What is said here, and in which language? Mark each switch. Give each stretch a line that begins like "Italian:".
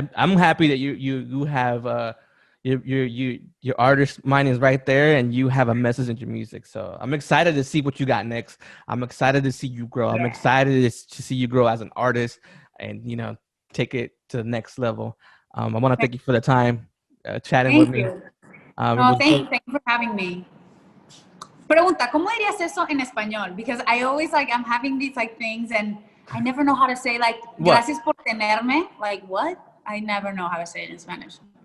English: I'm happy that you have your artist mind is right there and you have a message in your music. So I'm excited to see what you got next. I'm excited to see you grow. I'm excited to see you grow as an artist and take it to the next level. I want to thank you for the time chatting with me. No, thank you for having me.
Spanish: Pregunta, ¿cómo dirías eso en español?
English: Because I always I'm having these things and I never know how to say
Spanish: gracias por tenerme.
English: Like what? I never know how to say it in Spanish.